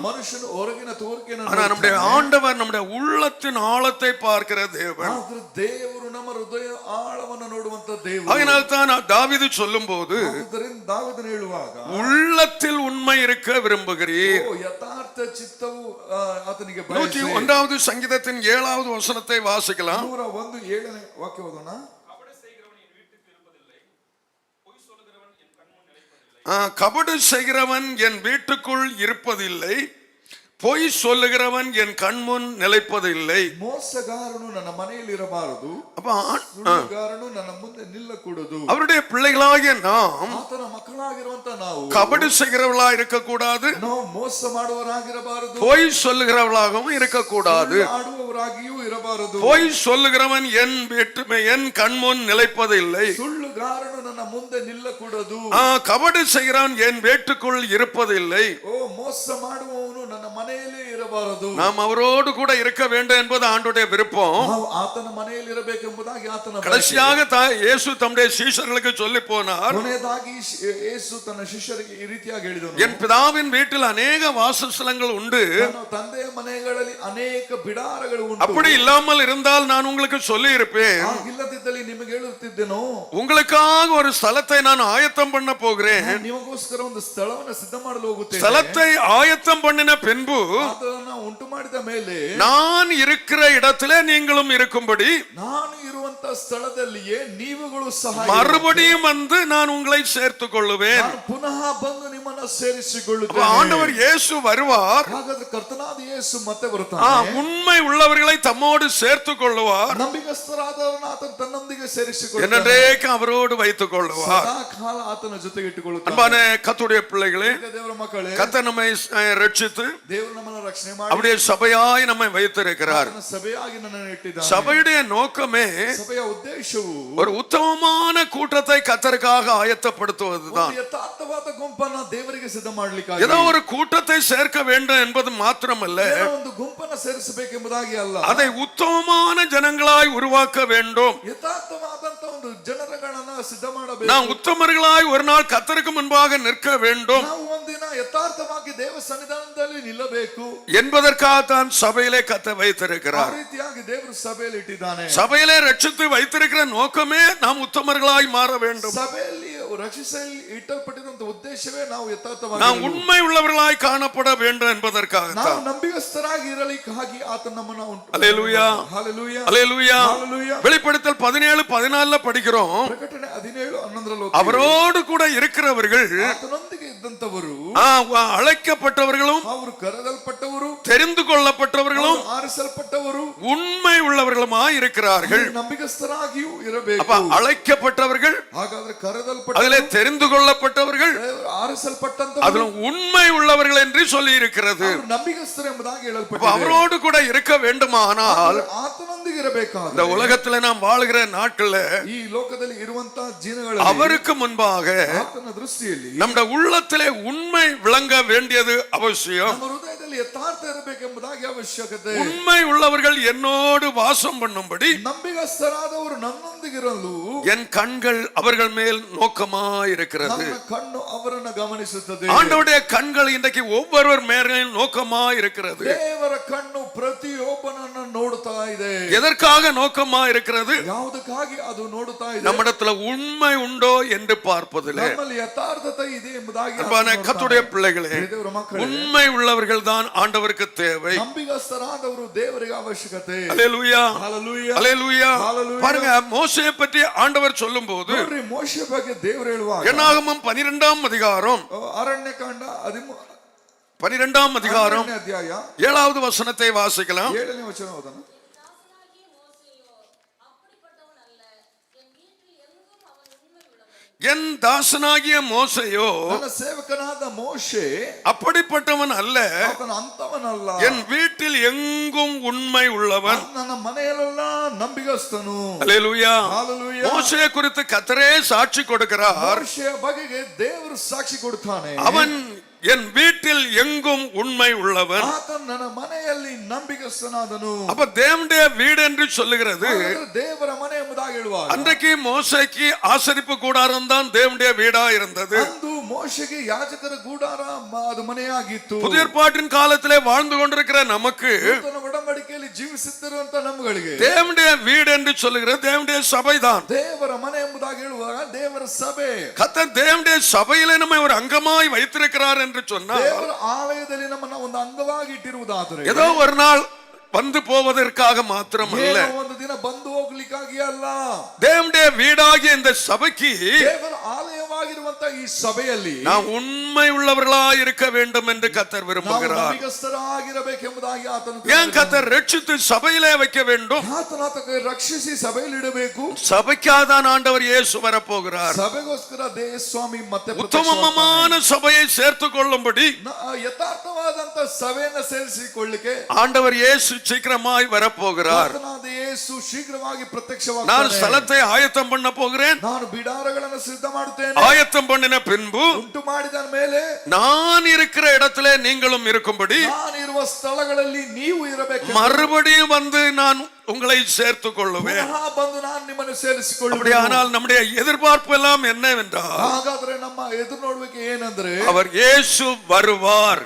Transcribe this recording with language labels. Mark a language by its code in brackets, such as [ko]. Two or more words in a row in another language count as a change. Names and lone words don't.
[kn] ಮನುಷ್ಯನು ಹೊರಗಿನ ತೋರಿಕೆಯನ್ನು [ta] ஆனா நம்முடைய ஆண்டவர் நம்முடைய உள்ளத்தின் ஆழத்தை பார்க்கிற தேவன். [kn] ಆದ್ರೆ ದೇವರು ನಮ್ಮ ಹೃದಯ ಆಳವನ್ನು ನೋಡುವಂತ ದೇವರು. [ta] அதனால் தான் தாவீது சொல்லும்போது [kn] ಆದ್ದರಿಂದ ದಾವೀದನು ಹೇಳುವಾಗ [ta] உள்ளத்தில் உண்மை இருக்க விரும்புகிறீர். [kn] ಯಥಾರ್ಥ ಚಿತ್ತವು ಆತನಿಗೆ [ta] 101வது சங்கீதத்தின் 7வது வசனத்தை வாசிக்கலாம். [kn] 101 ವಾಕ್ಯ ಓದೋಣ. [ta] கபடு செய்கிறவன் என் வீட்டுக்குள் இருப்பதில்லை, பொய் சொல்லுகிறவன் என் கண்முன் நிலைப்பதில்லை. [kn] ಮೋಸಗಾರನು ನನ್ನ ಮನೆಯಲ್ಲಿ ಇರಬಾರದು, [ta] அப்ப [kn] ಸುಳ್ಳುಗಾರನು ನನ್ನ ಮುಂದೆ ನಿಲ್ಲಕೂಡದು. [ta] அவருடைய பிள்ளைகளாகிய நாம் [kn] ಆತನ ಮಕ್ಕಳಾಗಿರುವಂತ ನಾವು [ta] கபடு செய்கிறவர்களா இருக்கக்கூடாது, [kn] ನಾವು ಮೋಸ ಮಾಡುವವರಾಗಿರಬಾರದು, [ta] பொய் சொல்லுகிறவர்களாகவும் இருக்கக்கூடாது. [kn] ಆಡುವವರಾಗಿಯೂ ಇರಬಾರದು. [ta] பொய் சொல்லுகிறவன் என் கண்முன் நிலைப்பதில்லை. [kn] ಸುಳ್ಳುಗಾರನು ನನ್ನ ಮುಂದೆ ನಿಲ್ಲಕೂಡದು. [ta] கபடு செய்கிறவன் என் வீட்டுக்குள் இருப்பதில்லை. [kn] ಓ ಮೋಸ ಮಾಡುವವನು ನನ್ನ ಮನೆಯಲ್ಲೇ ಇರಬಾರದು. [ta] நாம் அவரோடு கூட இருக்க வேண்டும் என்பது ஆண்டவருடைய விருப்பம். [kn] ನಾವು ಆತನ ಮನೆಯಲ್ಲಿ ಇರಬೇಕೆಂಬುದಾಗಿ ಆತನ ಬಯಕೆ. [ta] கடைசியாக இயேசு தம்முடைய சீஷர்களுக்கு சொல்லி போனார், [kn] ಕೊನೆಯದಾಗಿ ಯೇಸು ತನ್ನ ಶಿಷ್ಯರಿಗೆ ಈ ರೀತಿಯಾಗಿ ಹೇಳಿದನು, [ta] என் பிதாவின் வீட்டில் அநேக வாசஸ்தலங்கள் உண்டு, [kn] ನನ್ನ ತಂದೆಯ ಮನೆಗಳಲ್ಲಿ ಅನೇಕ ಬಿಡಾರಗಳು ಉಂಟು. [ta] அப்படி இல்லாமல் இருந்தால் நான் உங்களுக்கு சொல்லி இருப்பேன். [kn] ಇಲ್ಲದಿದ್ದಲ್ಲಿ ನಿಮಗೆ ಹೇಳುತ್ತಿದ್ದೆನೋ, [ta] உங்களுக்காக ஒரு ஸ்தலத்தை நான் ஆயத்தம் பண்ண போகிறேன். [kn] ನಿಮಗೋಸ್ಕರ ಒಂದು ಸ್ಥಳವನ್ನು ಸಿದ್ಧ ಮಾಡಲು ಹೋಗುತ್ತೇನೆ. [ta] ஸ்தலத்தை ஆயத்தம் பண்ணின பின்பு [kn] ಅದನ್ನು ಉಂಟು ಮಾಡಿದ ಮೇಲೆ [ta] நான் இருக்கிற இடத்திலே நீங்களும் இருக்கும்படி [kn] ನಾನು ಇರುವಂತ ಸ್ಥಳದಲ್ಲಿಯೇ ನೀವುಗಳು ಸಹ [ta] மறுபடியும் வந்து நான் உங்களை சேர்த்துக் கொள்ளுவேன். [kn] ನಾನು ಪುನಃ ಬಂದು ನಿಮ್ಮನ್ನ ಸೇರಿಸಿಕೊಳ್ಳುತ್ತೇನೆ. [ta] ஆண்டவர் இயேசு வருவார். [kn] ಹಾಗಾದ್ರೆ ಕರ್ತನಾದ ಯೇಸು ಮತ್ತೆ ಬರುತ್ತಾನೆ. [ta] உண்மை உள்ளவர்களை தம்மோடு சேர்த்துக் கொள்ளுவார். [kn] ನಂಬಿಗಸ್ತರಾದವರನ್ನ ಆತನು ತನ್ನೊಂದಿಗೆ ಸೇರಿಸಿಕೊಳ್ಳುತ್ತಾನೆ. [ta] என்னைக்கு அவரோடு வைத்துக் கொள்ளுவார். [kn] ಸದಾ ಕಾಲ ಆತನ ಜೊತೆಗೆ ಇಟ್ಟುಕೊಳ್ಳುತ್ತಾನೆ. [ta] அன்பான கர்த்தருடைய பிள்ளைகளே, [kn] ದೇವರ ಮಕ್ಕಳೇ, [ta] கர்த்தர் நம்மை ரட்சித்து [kn] ದೇವರು ನಮ್ಮನ್ನು ರಕ್ಷಣೆ ಮಾಡಿ [ta] அப்படியே சபையாய் நம்மை வைத்திருக்கிறார். [kn] ಆತನ ಸಭೆಯಾಗಿ ನನ್ನನ್ನು ಇಟ್ಟಿದ್ದಾನೆ. [ta] சபையுடைய நோக்கமே [kn] ಸಭೆಯ ಉದ್ದೇಶವು [ta] ஒரு உத்தமமான கூட்டத்தை கர்த்தருக்காக ஆயத்தப்படுத்துவதுதான். [kn] ಒಂದು ಯಥಾರ್ಥವಾದ ಗುಂಪನ್ನು ದೇವರಿಗೆ ಸಿದ್ಧ ಮಾಡಲಿಕ್ಕಾಗಿ, [ta] ஏதோ ஒரு கூட்டத்தை சேர்க்க வேண்டும் என்பது மாத்திரமல்ல, [kn] ಏನೋ ಒಂದು ಗುಂಪನ್ನು ಸೇರಿಸಬೇಕೆಂಬುದಾಗಿ ಅಲ್ಲ, [ta] அதை உத்தமமான ஜனங்களாய் உருவாக்க வேண்டும். [kn] ಯಥಾರ್ಥವಾದಂತ ಒಂದು ಜನರಗಳನ್ನ ಸಿದ್ಧ ಮಾಡಬೇಕು. [ta] நாம் உத்தமர்களாய் ஒரு நாள் கர்த்தருக்கு முன்பாக நிற்க வேண்டும் [kn] ನಾವು ಒಂದಿನ ಯಥಾರ್ಥವಾಗಿ ದೇವ ಸನ್ನಿಧಾನದಲ್ಲಿ ನಿಲ್ಲಬೇಕು [ta] என்பதற்காகத்தான் சபையிலே கர்த்தர் [kn] ಆ [ta] வைத்திருக்கிறார். [kn] ರೀತಿಯಾಗಿ ದೇವರು ಸಭೆಯಲ್ಲಿ ಇಟ್ಟಿದ್ದಾನೆ. [ta] சபையிலே ரட்சித்து வைத்திருக்கிற நோக்கமே நாம் உத்தமர்களாய் மாற வேண்டும். [kn] ಸಭೆಯಲ್ಲಿ ರಕ್ಷಿಸಲು ಇಟ್ಟಲ್ಪಟ್ಟಿರುವಂತ ಉದ್ದೇಶವೇ ನಾವು ಯಥಾರ್ಥವಾಗಿ [ta] நாம் உண்மை உள்ளவர்களாய் காணப்பட வேண்டும் என்பதற்காகத்தான். [kn] ನಾವು ನಂಬಿಗಸ್ತರಾಗಿ ಇರಲಿಕ್ಕಾಗಿ ಆತ ನಮ್ಮನ್ನ ಉಂಟು. [ta] அல்லேலூயா, [kn] ಹಲ್ಲೆಲೂಯಾ, [ta] அல்லேலூயா. [kn] ಹಲ್ಲೆಲೂಯಾ. [ta] வெளிப்படுத்தல் 17:14 படிக்கிறோம், [kn] ಪ್ರಕಟಣೆ 17:11 [ta] அவரோடு கூட இருக்கிறவர்கள் [kn] ಆತನೊಂದಿಗೆ ಇದ್ದಂತವರು, [ta] அழைக்கப்பட்டவர்களும் [kn] ಅವರು ಕರೆದಲ್ಪಟ್ಟವರು, [ta] தெரிந்து கொள்ளப்பட்டவர்களும் [kn] ಆರಿಸಲ್ಪಟ್ಟವರು, [ta] உண்மை உள்ளவர்களுமாய் இருக்கிறார்கள். [kn] ನಂಬಿಗಸ್ತರಾಗಿಯೂ ಇರಬೇಕು. [ta] அப்ப அழைக்கப்பட்டவர்கள், [kn] ಹಾಗಾದ್ರೆ ಕರೆದಲ್ಪಟ್ಟ, [ta] அதிலே தெரிந்து கொள்ளப்பட்டவர்கள், [kn] ಆರಿಸಲ್ಪಟ್ಟಂತವರು, [ta] அதுல உண்மை உள்ளவர்கள் என்று சொல்லி இருக்கிறது. [kn] ಅವರು ನಂಬಿಗಸ್ತರು ಎಂಬುದಾಗಿ [ta] அப்ப [kn] ಹೇಳಲ್ಪಟ್ಟಿದೆ. [ta] அவரோடு கூட இருக்க வேண்டுமானால் [kn] ಆತನೊಂದಿಗೆ ಇರಬೇಕಾದ್ರೆ [ta] இந்த உலகத்துல நாம் வாழ்கிற நாட்கள்ல [kn] ಈ ಲೋಕದಲ್ಲಿ ಇರುವಂತಹ ಜೀವನಗಳಲ್ಲಿ [ta] அவருக்கு முன்பாக [kn] ಆತನ ದೃಷ್ಟಿಯಲ್ಲಿ [ta] நம்முடைய உள்ளத்திலே உண்மை விளங்க வேண்டியது அவசியம். [kn] ನಮ್ಮ ಹೃದಯದಲ್ಲಿ ಯಥಾರ್ಥ ಇರಬೇಕೆಂಬುದಾಗಿ ಅವಶ್ಯಕತೆ. [ta] உண்மை உள்ளவர்கள் என்னோடு வாசம் பண்ணும்படி [kn] ನಂಬಿಗಸ್ತರಾದವರು ನನ್ನೊಂದಿಗಿರಲು [ta] என் கண்கள் அவர்கள் மேல் நோக்கமாயிருக்கிறது. [kn] ನನ್ನ ಕಣ್ಣು ಅವರನ್ನು ಗಮನಿಸುತ್ತದೆ. [ta] ஆண்டவருடைய கண்கள் இன்றைக்கு ஒவ்வொருவர் மேலும் நோக்கமாயிருக்கிறது. [kn] ದೇವರ ಕಣ್ಣು ಪ್ರತಿಯೊಬ್ಬನನ್ನು ನೋಡುತ್ತಾ ಇದೆ. [ta] எதற்காக நோக்கமாயிருக்கிறது? [kn] ಯಾವುದಕ್ಕಾಗಿ ಅದು ನೋಡುತ್ತಾ ಇದೆ? [ta] நம்மிடத்துல உண்மை உண்டோ என்று பார்ப்பதில்லை. [kn] ನಮ್ಮಲ್ಲಿ ಯಥಾರ್ಥತೆ ಇದೆ ಎಂಬುದಾಗಿ [ta] அன்பான கர்த்தருடைய பிள்ளைகளே, [kn] ದೇವರ ಮಕ್ಕಳೇ, [ta] உண்மை உள்ளவர்கள் தான் ஆண்டவருக்கு தேவை. [kn] ನಂಬಿಗಸ್ತರಾದವರು ದೇವರಿಗೆ ಅವಶ್ಯಕತೆ. [ta] அல்லேலூயா, [kn] ಹಲ್ಲೆಲೂಯಾ, [ta] அல்லேலூயா. [kn] ஹalleluya. [ta] பாருங்க, மோசேயை பற்றி ஆண்டவர் சொல்லும்போது [kn] ನೋಡ್ರಿ, ಮೋಶೆ ಬಗ್ಗೆ ದೇವರು ಹೇಳುವಾಗ [ta] என்னாகமம் 12ஆம் அதிகாரம் [kn] ಅರಣ್ಯಕಾಂಡ [ta] 12ஆம் அதிகாரம் [kn] 12ನೇ ಅಧ್ಯಾಯ [ta] 7வது வசனத்தை வாசிக்கலாம். [kn] 7ನೇ ವಚನ ಓದೋಣ. [ta] தாசனாகிய மோசேயோ அப்படிப்பட்டவன் அல்ல, என் வீட்டில் எங்கும் அவன் உண்மை உள்ளவன். என் தாசனாகிய மோசேயோ [kn] ನನ್ನ ಸೇವಕನಾದ ಮೋಶೆ [ta] அப்படிப்பட்டவன் அல்ல, [kn] ಆತನ ಅಂತವನಲ್ಲ, [ta] என் வீட்டில் எங்கும் உண்மை உள்ளவன். [kn] ನನ್ನ ಮನೆಯಲ್ಲೆಲ್ಲ ನಂಬಿಗಸ್ತನು. [ta] அல்லேலூயா. [kn] ಹಲ್ಲೆಲೂಯಾ. [ta] மோசே குறித்து கர்த்தரே சாட்சி கொடுக்கிறார். [kn] ಮೋಶೆಯ ಬಗೆಗೆ ದೇವರು ಸಾಕ್ಷಿ ಕೊಡುತ್ತಾನೆ. [ta] அவன் என் வீட்டில் எங்கும் உண்மை உள்ளவன். [kn] ಆತ ನನ್ನ ಮನೆಯಲ್ಲಿ ನಂಬಿಗಸ್ತನಾದನು. [ta] அப்ப தேவனுடைய வீடு என்று சொல்லுகிறது. [kn] ಹಾಗಾದ್ರೆ ದೇವರ ಮನೆ ಎಂಬುದಾಗಿ ಹೇಳುವಾಗ [ta] அன்றைக்கு மோசேக்கு ஆசரிப்பு கூடாரம் தான் தேவனுடைய வீடா இருந்தது. [kn] ಅಂದು ಮೋಶೆಗೆ ಯಾಜಕರ ಗೂಡಾರ ಅದು ಮನೆಯಾಗಿತ್ತು. [ta] புதிய ஏற்பாட்டின் காலத்திலே வாழ்ந்து கொண்டிருக்கிற நமக்கு [kn] ನೂತನ ಒಡಂಬಡಿಕೆಯಲ್ಲಿ ಜೀವಿಸುತ್ತಿರುವಂತ ನಮ್ಮಗಳಿಗೆ [ta] தேவனுடைய வீடு என்று சொல்லுகிறது தேவனுடைய சபைதான். [kn] ದೇವರ ಮನೆ ಎಂಬುದಾಗಿ ಹೇಳುವಾಗ ದೇವರ ಸಭೆ. [ta] கர்த்தர் தேவனுடைய சபையிலே நம்மை ஒரு அங்கமாய் வைத்திருக்கிறார் என்று சொன்னார். [kn] ದೇವರ ಆಲಯದಲ್ಲಿ ನಮ್ಮನ್ನ ಒಂದು ಅಂಗವಾಗಿ ಇಟ್ಟಿರುವುದಾದರೆ [ta] ஏதோ ஒரு நாள் வந்து போவதற்காக மாத்திரமல்ல, [kn] ಒಂದು ದಿನ ಬಂದು ಹೋಗ್ಲಿಕ್ಕಾಗಿ ಅಲ್ಲ, [ta] தேவனுடைய வீடாகிய இந்த சபைக்கு [kn] ದೇವರ ಆಲಯವಾಗಿರುವಂತ ಈ ಸಭೆಯಲ್ಲಿ [ta] நாம் உண்மை உள்ளவர்களாய் இருக்க வேண்டும் என்று கர்த்தர் [kn] ನಾವು [ta] விரும்புகிறார். [kn] ನಂಬಿಗಸ್ತರಾಗಿರಬೇಕೆಂಬುದಾಗಿ ಆತನು [ta] ஏன் கர்த்தர் ரட்சித்து சபையிலே வைக்க வேண்டும்? [kn] ಆತನ ರಕ್ಷಿಸಿ ಸಭೆಯಲ್ಲಿ ಇಡಬೇಕು. [ta] சபைக்காதான் ஆண்டவர் இயேசு வரப்போகிறார். [kn] ಸಭೆಗೋಸ್ಕರ ದೇವಸ್ವಾಮಿ ಮತ್ತೆ [ta] உத்தமமான சபையை சேர்த்துக் கொள்ளும்படி [kn] ಯಥಾರ್ಥವಾದಂತ ಸಭೆಯನ್ನ ಸೇರಿಸಿಕೊಳ್ಳಿಕ್ಕೆ [ta] ஆண்டவர் இயேசு சீக்கிரமாய் வரப்போகிறார். [kn] ಆತನಾದ ಯೇಸು ಶೀಘ್ರವಾಗಿ [ta] நான் [kn] ಪ್ರತ್ಯಕ್ಷವಾಗ್ತಾನೆ. [ta] ஸ்தலத்தை ஆயத்தம் பண்ண போகிறேன். [kn] ನಾನು ಬಿಡಾರಗಳನ್ನು ಸಿದ್ಧ ಮಾಡುತ್ತೇನೆ. [ta] ஆயத்தம் பண்ணின பின்பு [kn] ಉಂಟು ಮಾಡಿದ ಮೇಲೆ [ta] நான் இருக்கிற இடத்திலே நீங்களும் இருக்கும்படி [kn] ನಾನಿರುವ ಸ್ಥಳಗಳಲ್ಲಿ ನೀವು ಇರಬೇಕು. [ta] மறுபடியும் வந்து நான் உங்களை சேர்த்துக் கொள்ளுவேன். [kn] ಪುನಃ ಬಂದು ನಾನು ನಿಮ್ಮನ್ನು ಸೇರಿಸಿಕೊಳ್ಳುವೆನು. [ta] அப்படியானால் நம்முடைய எதிர்பார்ப்பு எல்லாம் என்னவென்றால், [kn] ಹಾಗಾದ್ರೆ ನಮ್ಮ ಎದುರು ನೋಡುವಿಕೆ ಏನಂದ್ರೆ [ta] அவர் இயேசு வருவார்.